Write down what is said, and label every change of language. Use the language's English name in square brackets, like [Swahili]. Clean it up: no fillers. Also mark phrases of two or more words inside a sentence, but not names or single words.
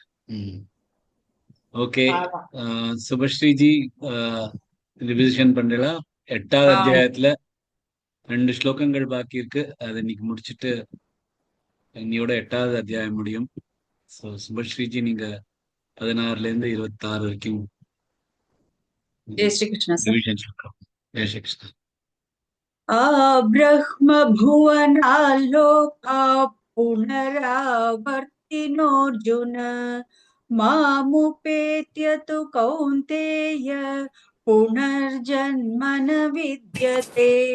[Tamil] ஓகே, சுபஸ்ரீஜி ரிவிஷன் பண்றா. 8வது அத்தியாயத்துல 2 ஸ்லோகங்கள் பாக்கி இருக்கு. அதை இன்னைக்கு முடிச்சுட்டு இன்னையோட 8வது அத்தியாயம் முடியும். ஸோ சுபஸ்ரீஜி, நீங்க 16ல இருந்து 26 வரைக்கும் [Hindi] जय श्री कृष्ण सर। [Tamil] ரிவிஷன் சொல்றோம். [Hindi] जय श्री कृष्णा. [Sanskrit] ब्रह्म भुवनालोका पुनरावर्तिनोऽर्जुन मामुपेत्य तु कौन्तेय पुनर्जन्म न विद्यते।